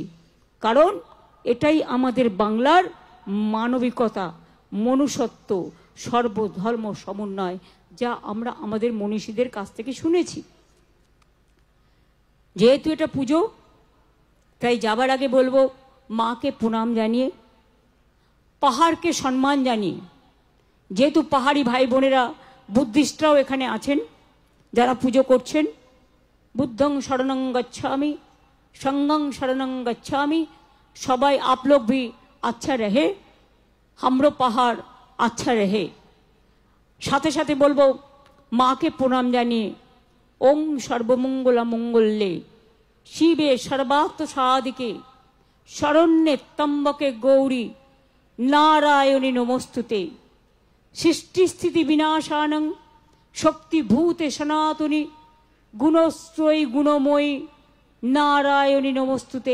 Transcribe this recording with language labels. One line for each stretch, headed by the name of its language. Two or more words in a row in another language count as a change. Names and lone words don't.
Bangla: কারণ এটাই আমাদের বাংলার মানবিকতা, মনুষ্যত্ব, সর্বধর্ম সমন্বয়, যা আমরা আমাদের মনীষীদের কাছ থেকে শুনেছি। যেহেতু এটা পুজো, তাই যাবার আগে বলবো, মাকে প্রণাম জানিয়ে, পাহাড়কে সম্মান জানিয়ে, যেহেতু পাহাড়ি ভাই বোনেরা বুদ্ধিস্টরাও এখানে আছেন যারা পুজো করছেন,
Pali: बुद्धं शरणं गच्छामि, संघं शरणं गच्छामि।
Hindi: सबाई आप लोग भी अच्छा रहे, हमरो पहाड़ अच्छा रहे।
Bangla: সাথে সাথে বলবো মাকে প্রণাম জানিয়ে,
Sanskrit: ओम सर्वमंगल मंगल्ये शिवे सर्वार्थ साधिके शरण्ये त्र्यंबके गौरी नारायणी नमोस्तुते। सृष्टि स्थिति विनाशानं शक्तिभूते सनातनी गुणस्त्रयी गुणमयी नारायणी नमोस्तुते।